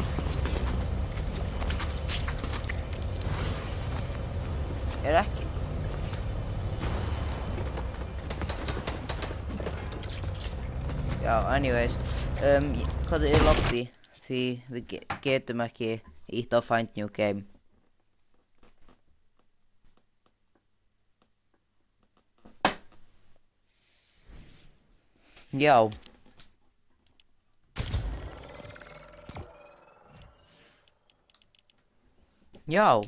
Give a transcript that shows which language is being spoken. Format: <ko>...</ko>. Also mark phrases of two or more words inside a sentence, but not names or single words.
<is>Er ekki? Já, anyways, hvað er lobby? Því við getum ekki ítt á</is> <en>find new game.</en> <is>Já. Já.</is>